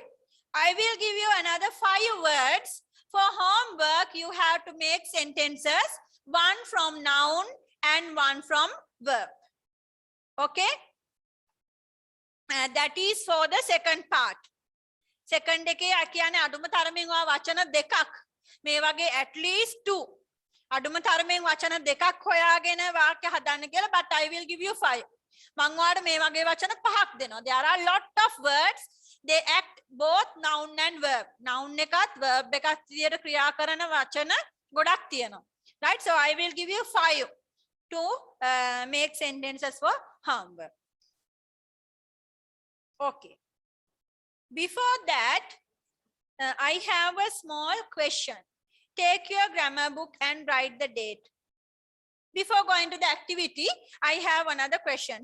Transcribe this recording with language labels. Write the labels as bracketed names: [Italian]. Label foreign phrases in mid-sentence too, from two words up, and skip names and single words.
[English] I will give you another 5 words. For homework, you have to make sentences, 1 from noun and 1 from verb. Okay? That is for the second part. [Sinhala] Second එකේ කියන්නේ අඩුම තරමින් ඔයා වචන දෙකක් මේ වගේ [English] at least 2 [Sinhala] අඩුම තරමින් වචන දෙකක් හොයාගෙන වාක්‍ය හදන්න කියලා, [English] but I will give you 5. [Sinhala] මම ඔයාලට මේ වගේ වචන පහක් දෙනවා. [English] There are lot of words, they act both noun and verb. [Sinhala] noun එකත් verb එකත් විදියට ක්‍රියා කරන වචන ගොඩක් තියෙනවා. [English] Right? So I will give you 5 to make sentences for homework. Okay. Before that, I have a small question. Take your grammar book and write the date. Before going to the activity, I have another question.